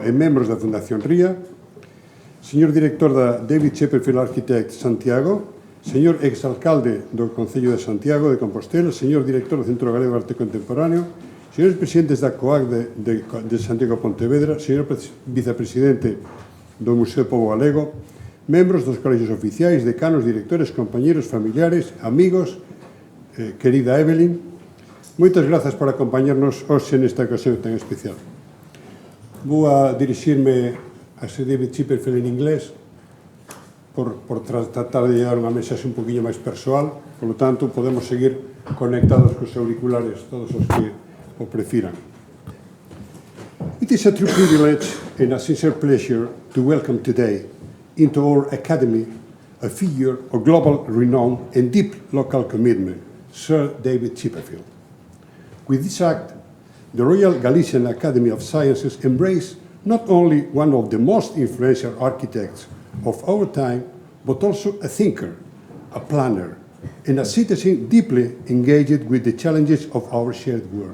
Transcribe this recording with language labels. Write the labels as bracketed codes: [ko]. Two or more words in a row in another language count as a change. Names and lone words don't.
[gl] e membros da Fundación RIA, señor director da David Chipperfield Architect Santiago, señor exalcalde do Concello de Santiago de Compostela, señor director do Centro Galego de Arte Contemporáneo, señores presidentes da COAG de Santiago Pontevedra, señor vicepresidente do Museo Pobo Galego, membros dos colexios oficiais, decanos, directores, compañeros, familiares, amigos, querida Evelyn, moitas grazas por acompañarnos hoxe nesta ocasión tan especial. Vou a dirixirme a Sir David Chipperfield en inglés por tratar de llevar unha mensaxe un poquinho máis persoal, polo tanto, podemos seguir conectados cos auriculares todos os que o prefiran. [en] It is a true privilege and a sincere pleasure to welcome today into our Academy a figure of global renown and deep local commitment, Sir David Chipperfield. With this act, the Royal Galician Academy of Sciences embraced not only one of the most influential architects of our time, but also a thinker, a planner, and a citizen deeply engaged with the challenges of our shared world.